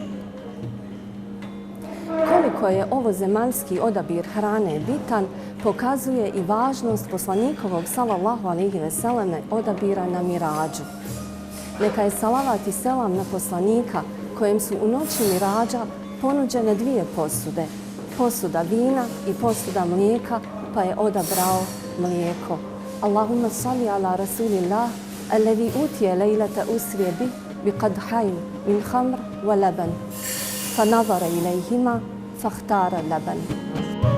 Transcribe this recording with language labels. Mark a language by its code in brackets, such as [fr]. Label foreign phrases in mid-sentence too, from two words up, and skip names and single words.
[bs] Koliko je ovozemaljski odabir hrane bitan, pokazuje i važnost poslanikovog [ar] صلى الله عليه وسلم [bs] odabira na Miradžu. Neka je salavat i selam na poslanika kojem su u noći Miradža ponuđene 2 posude, posuda vina i posuda mlijeka, pa je odabrao mlijeko. [ar] اللهم صل على رسول الله الذي أوتي ليلة أسري به بقدحين من خمر ولبن فنظر إليهما فاختار لبن.